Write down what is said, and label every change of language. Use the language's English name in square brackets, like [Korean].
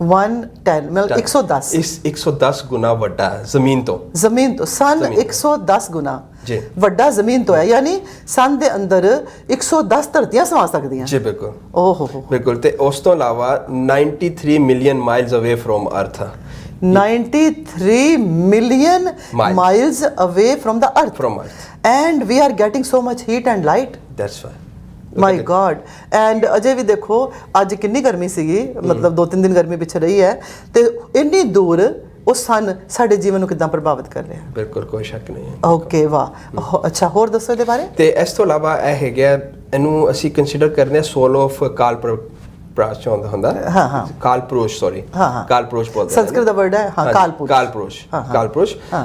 [Punjabi] 110 ਮਤਲਬ 110 ਗੁਣਾ ਵੱਡਾ ਹੈ ਜ਼ਮੀਨ ਤੋਂ। ਸਨ 110 ਗੁਣਾ ਵੱਡਾ ਜ਼ਮੀਨ ਤੋਂ ਹੈ, ਯਾਨੀ ਸਨ ਦੇ ਅੰਦਰ 110 ਧਰਤੀਆਂ ਸਮਾ ਸਕਦੀਆਂ। ਜੀ ਬਿਲਕੁਲ, ਓਹੋ ਬਿਲਕੁਲ। ਤੇ ਉਸ ਤੋਂ ਇਲਾਵਾ [English] 93 million miles away from earth. 93 million miles away from the earth, and we are getting so much heat and light. That's why, my god। [Punjabi] and ਅਜੇ ਵੀ ਦੇਖੋ ਅੱਜ ਕਿੰਨੀ ਗਰਮੀ ਸੀਗੀ, ਮਤਲਬ 2-3 ਦਿਨ ਗਰਮੀ ਪਿੱਛੇ ਰਹੀ ਹੈ, ਤੇ ਇੰਨੀ ਦੂਰ ਉਹ ਸਨ ਸਾਡੇ ਜੀਵਨ ਨੂੰ ਕਿੱਦਾਂ ਪ੍ਰਭਾਵਿਤ ਕਰ ਰਿਹਾ। ਬਿਲਕੁਲ, ਕੋਈ ਸ਼ੱਕ ਨਹੀਂ ਹੈ। ਓਕੇ, ਵਾਹ, ਅੱਛਾ, ਹੋਰ ਦੱਸੋ ਇਹਦੇ ਬਾਰੇ। ਤੇ ਇਸ ਤੋਂ ਇਲਾਵਾ ਇਹ ਹੈਗਾ, ਇਹਨੂੰ ਅਸੀਂ ਕੰਸੀਡਰ ਕਰਦੇ ਹਾਂ ਸੋਲ ਆਫ ਕਾਲਪੁਰਸ਼ ਹੁੰਦਾ, ਕਾਲਪੁਰਸ਼, ਸੌਰੀ, ਕਾਲਪੁਰਸ਼ ਬੋਲਦੇ ਨੇ, ਸੰਸਕ੍ਰਿਤ ਦਾ ਵਰਡ ਹੈ ਕਾਲਪੁਰਸ਼।